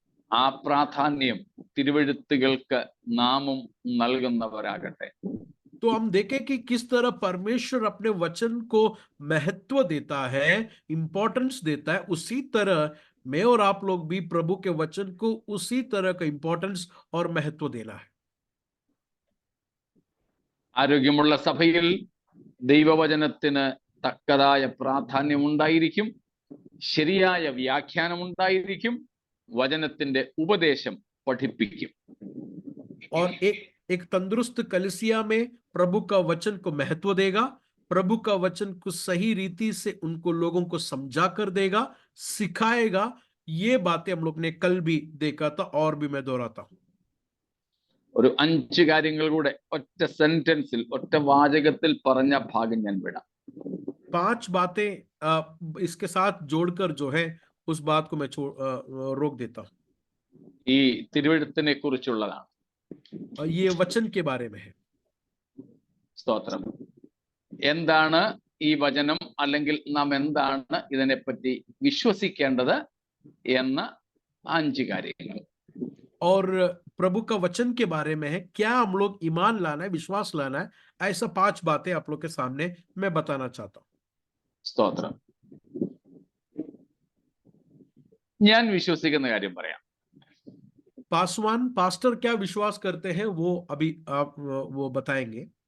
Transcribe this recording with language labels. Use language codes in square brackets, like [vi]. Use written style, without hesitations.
[ml] ആ പ്രാധാന്യം തിരുവെഴുത്തുകൾക്ക് നാമും നൽകുന്നവരാകട്ടെ. [hi] तो हम देखें कि किस तरह परमेश्वर अपने वचन को महत्व देता है, इंपॉर्टेंस देता है. उसी तरह मैं और आप लोग भी प्रभु के वचन को उसी तरह का इंपॉर्टेंस और महत्व देना है. [ml] ആരോഗ്യമുള്ള സഭയിൽ ദൈവവചനത്തിന് തക്കതായ പ്രാധാന്യം ഉണ്ടായിരിക്കും, ശരിയായ വ്യാഖ്യാനം ഉണ്ടായിരിക്കും, വചനത്തിന്റെ ഉപദേശം പഠിപ്പിക്കും. [hi] और एक तंदुरुस्त कलीसिया में प्रभु का वचन को महत्व देगा, प्रभु का वचन को सही रीति से उनको लोगों को समझा कर देगा, सिखाएगा. ये बातें हम लोग ने कल भी देखा था और भी मैं दोहराता हूं. [ml] ഒരു 5 കാര്യങ്ങൾ കൂടെ ഒറ്റ സെന്റൻസിൽ, ഒറ്റ വാചകത്തിൽ പറഞ്ഞ ഭാഗം ഞാൻ വിടാം. [hi] 5 बातें इसके साथ जोड़कर जो है उस बात को मैं रोक देता हूं. [ml] ഈ തിരുവെഴുത്തിനെ കുറിച്ചുള്ളതാണ്. [hi] ये वचन के बारे में है. [ml] സ്തോത്രം. എന്താണ് ഈ വചനം, അല്ലെങ്കിൽ നാം എന്താണ് ഇതിനെപ്പറ്റി വിശ്വസിക്കേണ്ടത് എന്ന 5 കാര്യങ്ങൾ. [hi] और प्रभु का वचन के बारे में है, क्या हम लोग ईमान लाना है, विश्वास लाना है. ऐसा 5 बातें आप लोग के सामने मैं बताना चाहता हूं. [ml] സ്തോത്രം. ഞാൻ വിശ്വസിക്കുന്ന കാര്യം പറയാം. [hi] पासवान पास्टर क्या विश्वास करते हैं वो अभी आप वो बताएंगे.